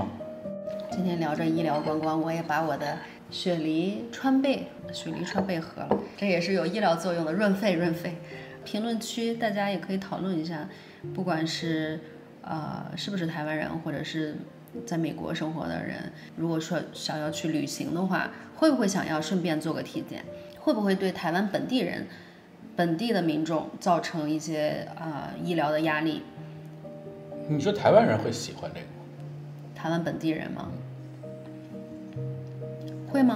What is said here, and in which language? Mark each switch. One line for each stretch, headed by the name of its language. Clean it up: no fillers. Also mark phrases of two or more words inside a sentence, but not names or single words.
Chinese: 今天聊着醫療觀光，我也把我的雪梨川貝喝了，這也是有醫療作用的，潤肺。評論區大家也可以討論一下，不管是是不是台灣人，或者是在美國生活的人，如果說想要去旅行的話，會不會想要順便做個體檢？會不會對台灣本地的民眾造成一些醫療的壓力？你說台灣人會喜歡這個嗎？台灣本地人嗎？會嗎？